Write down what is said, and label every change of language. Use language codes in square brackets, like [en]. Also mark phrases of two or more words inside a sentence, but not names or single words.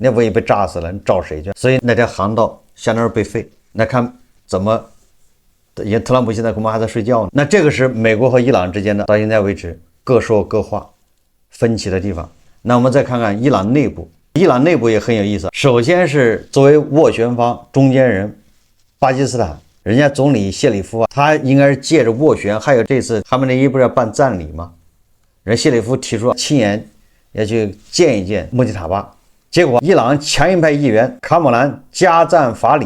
[zh] 那萬一被炸死了，你找誰去？所以那條航道相當於被廢。那看怎麼？也特朗普現在恐怕還在睡覺呢。那這個是美國和伊朗之間的，到現在為止各說各話，分歧的地方。那我們再看看伊朗內部，伊朗內部也很有意思。首先是作為斡旋方中間人，巴基斯坦人家總理謝里夫啊，他應該是借着斡旋，還有這次哈梅內伊不是要辦葬禮嗎？人謝里夫提出親眼要去見一見穆吉塔巴，結果伊朗強硬派議員卡姆蘭加贊法里。